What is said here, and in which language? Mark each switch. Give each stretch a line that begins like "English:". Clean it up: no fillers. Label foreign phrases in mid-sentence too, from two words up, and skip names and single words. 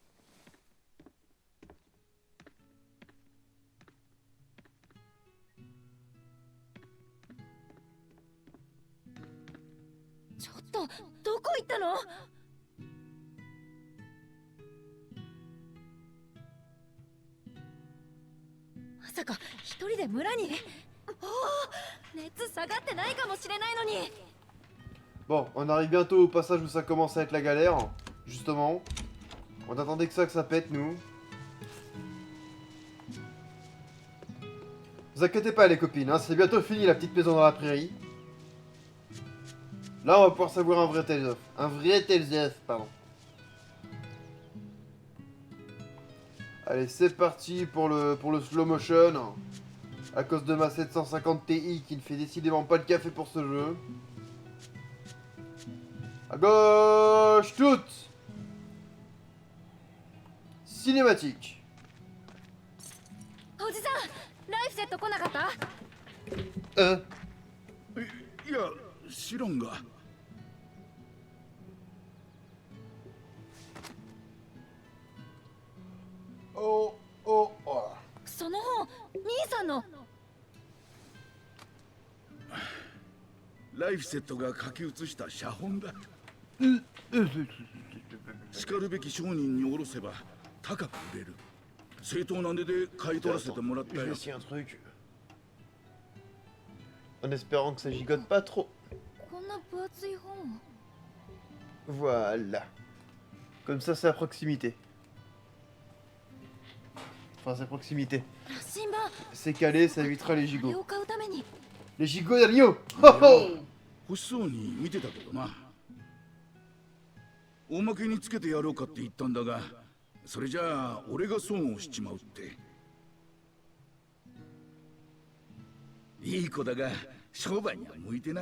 Japanese: ちょっとどこ行ったの？まさか一人で村に？おお、熱下がってないかもしれないのに。
French: Bon, on arrive bientôt au passage où ça commence à être la galère, justement. On attendait que ça pète, nous. Vous inquiétez pas les copines, hein, c'est bientôt fini la petite maison dans la prairie. Là on va pouvoir savourer un vrai Tales of. Un vrai Tales of, pardon. Allez, c'est parti pour le
English: slow motion.
French: À cause de ma 750 Ti qui ne fait décidément pas le café pour ce jeu. À gauche, toutes. Cinématique.
Japanese: おじさん、ライフセット来なかった？いや知らんが。 Oh, oh, oh. その本、兄さんの。ライフセットが書き写した写本だ。しかるべき商人に卸せば高く売れる。正当な値で買い取らせてもらった
French: Je vais
Japanese: よ。
French: essayer un truc. En espérant que ça gigote pas trop.
Japanese: こんな分厚い本。
French: Voilà. Comme ça, c'est à proximité. Enfin, c'est à proximité.
Japanese: 羅針盤。
French: C'est calé, ça évitera les
Japanese: これ
French: gigots.
Japanese: を買うために。
French: Les gigots d'Ario. Ho ho.
Japanese: 欲しそうに見てたけどな。おまけにつけてやろうかって言ったんだが、それじゃあ俺が損をしちまうって。いい子だが商売には向いてないな。